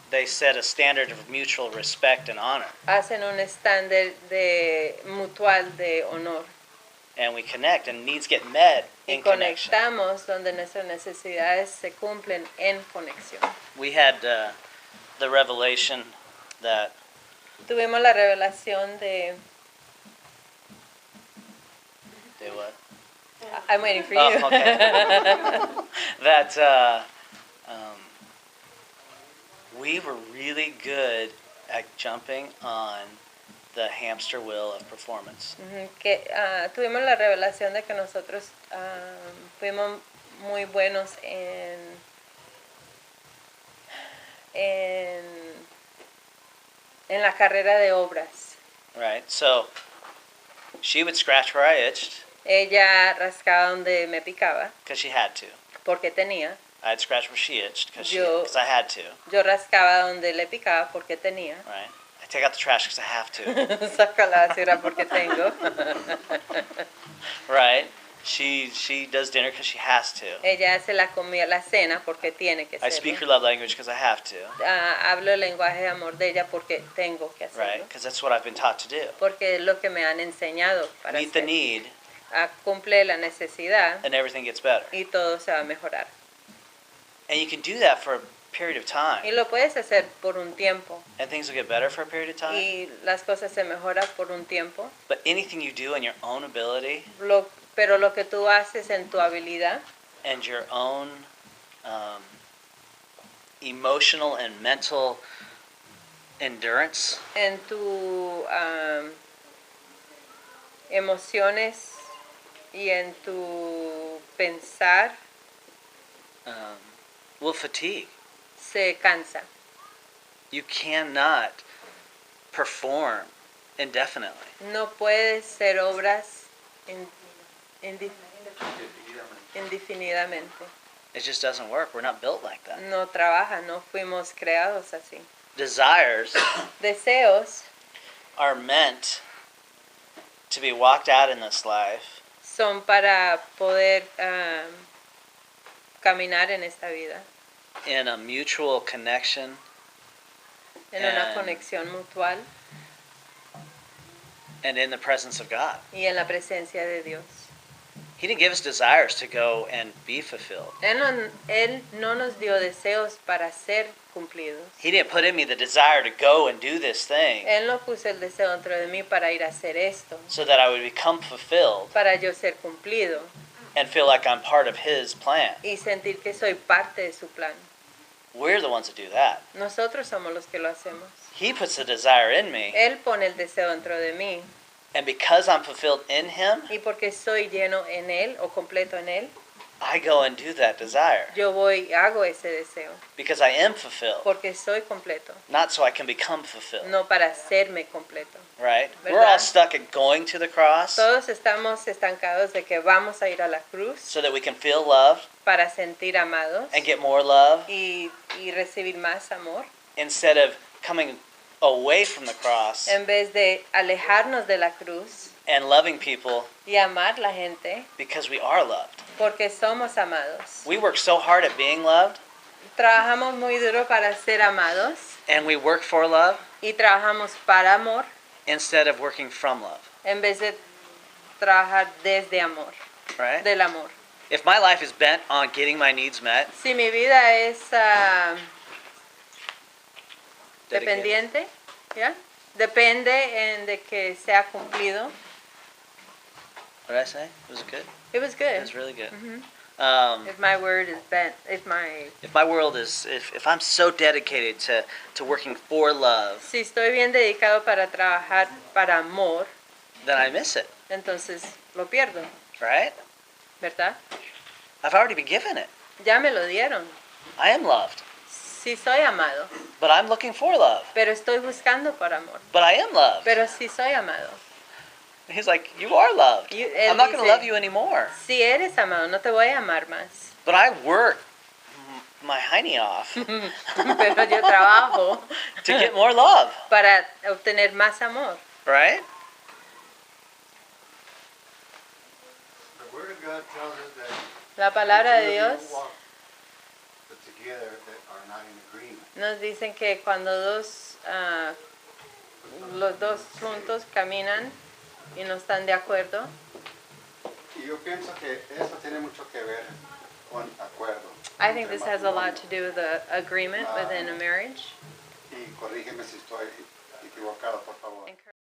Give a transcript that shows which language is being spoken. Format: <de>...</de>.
<en>They set a standard of mutual respect and honor.</en> <es>Hacen un estándar de mutual de honor.</es> <en>And we connect, and needs get met</en> <es>Y</es> <en>in connection.</en> <es>conectamos donde nuestras necesidades se cumplen en conexión.</es> <en>We had the revelation that</en> <es>Tuvimos la revelación de...</es> <en>what? I'm waiting for you. Oh, okay. That we were really good at jumping on the hamster wheel of performance.</en> <es>Ujú, que tuvimos la revelación de que nosotros fuimos muy buenos en la carrera de obras.</es> <en>Right? So she would scratch where I itched</en> <es>Ella rascaba donde me picaba</es> <en>because she had to.</en> <es>porque tenía.</es> <en>I'd scratch where she itched because</en> <es>Yo-</es> <en>I had to.</en> <es>Yo rascaba donde le picaba porque tenía.</es> <en>Right? I take out the trash because I have to.</en> <es>Saca la basura porque tengo.</es> <en>Right? She does dinner because she has to.</en> <es>Ella hace la comida, la cena porque tiene que</es> <en>I speak her</en> <es>hacerlo.</es> <en>love language because I have to.</en> <es>Hablo el lenguaje de amor de ella porque tengo que</es> <en>Right?</en> <es>hacerlo.</es> <en>Because that's what I've been taught to do.</en> <es>Porque es lo que me han enseñado para</es> <en>Meet the</en> <es>hacer.</es> <en>need,</en> <es>Cumple la necesidad</es> <en>and everything gets better.</en> <es>y todo se va a mejorar.</es> <en>And you can do that for a period of</en> <es>Y</es> <en>time.</en> <es>lo puedes hacer por un tiempo</es> <en>And things will get better for a period of time.</en> <es>y las cosas se mejoran por un tiempo.</es> <en>But anything you do in your own ability</en> <es>Pero lo que tú haces en tu habilidad</es> <en>and your own emotional and mental endurance</en> <es>en tu emociones y en tu pensar</es> <en>will fatigue.</en> <es>se cansa.</es> <en>You cannot perform indefinitely.</en> <es>No puedes ser obras indefinidamente.</es> <en>It just doesn't work. We're not built like that.</en> <es>No trabaja, no fuimos creados así.</es> <en>Desires</en> <es>Deseos</es> <en>are meant to be walked out in this life</en> <es>son para poder caminar en esta vida,</es> <en>in a mutual connection</en> <es>en una</es> <en>And-</en> <es>conexión mutual</es> <en>and in the presence of God.</en> <es>y en la presencia de Dios.</es> <en>He didn't give us desires to go and be fulfilled.</en> <es>Él no nos dio deseos para ser cumplidos.</es> <en>He didn't put in me the desire to go and do this thing</en> <es>Él no puso el deseo dentro de mí para ir a hacer esto,</es> <en>so that I would become fulfilled</en> <es>para yo ser cumplido</es> <en>and feel like I'm part of His plan.</en> <es>y sentir que soy parte de su plan.</es> <en>We're the ones that do that.</en> <es>Nosotros somos los que lo hacemos.</es> <en>He puts the desire in me,</en> <es>Él pone el deseo dentro de mí</es> <en>and because I'm fulfilled in Him,</en> <es>y porque soy lleno en Él o completo en Él,</es> <en>I go and do that desire</en> <es>yo voy y hago ese deseo</es> <en>because I am fulfilled,</en> <es>porque soy completo,</es> <en>not so I can become fulfilled.</en> <es>no para hacerme completo.</es> <en>Right?</en> <es>¿Verdad?</es> <en>We're all stuck at going to the cross</en> <es>Todos estamos estancados de que vamos a ir a la cruz</es> <en>so that we can feel loved</en> <es>para sentir amados</es> <en>and get more love</en> <es>y recibir más amor,</es> <en>instead of coming away from the cross</en> <es>en vez de alejarnos de la cruz</es> <en>and loving people</en> <es>y amar la gente</es> <en>because we are loved.</en> <es>porque somos amados.</es> <en>We work so hard at being loved</en> <es>Trabajamos muy duro para ser amados</es> <en>and we work for love</en> <es>y trabajamos para amor</es> <en>instead of working from love.</en> <es>en vez de trabajar desde amor,</es> <en>Right?</en> <es>del amor.</es> <en>If my life is bent on getting my needs met,</en> <es>Si mi vida es</es> <en>dedicated,</en> <es>dependiente, ¿ya? Depende en de que sea cumplido.</es> <en>what did I say? Was it good? It was It good. was really good. Mhm. If If my word is bent, if my world is, if I'm so dedicated to working for love,</en> <es>si estoy bien dedicado para trabajar para amor,</es> <en>then I miss it,</en> <es>entonces lo pierdo,</es> <en>right?</en> <es>¿verdad?</es> <en>I've already been given it.</en> <es>Ya me lo dieron.</es> <en>I am loved,</en> <es>Sí soy amado,</es> <en>but I'm looking for love.</en> <es>pero estoy buscando por amor.</es> <en>But I am loved.</en> <es>Pero sí soy amado.</es> <en>He's like, you are loved.</en> <es>Él</es> <en>I'm not going to</en> <es>dice,</es> <en>love you anymore.</en> <es>Si eres amado, no te voy a amar más.</es> <en>But I work my hiney off</en> <es>Pero yo trabajo</es> <en>to get more love,</en> <es>para obtener más amor.</es> <en>right? The Word of God tells us that</en> <es>La palabra de</es> <en>two of you</en> <es>Dios</es> <en>walk together that are not in agreement.</en> <es>nos dicen que cuando los dos juntos caminan y no están de acuerdo, Y yo pienso que eso tiene mucho que ver con acuerdo.</es> <en>I think this has a lot to do with the agreement within a marriage.</en> <es>Y corrígeme si estoy equivocado, por favor.</es>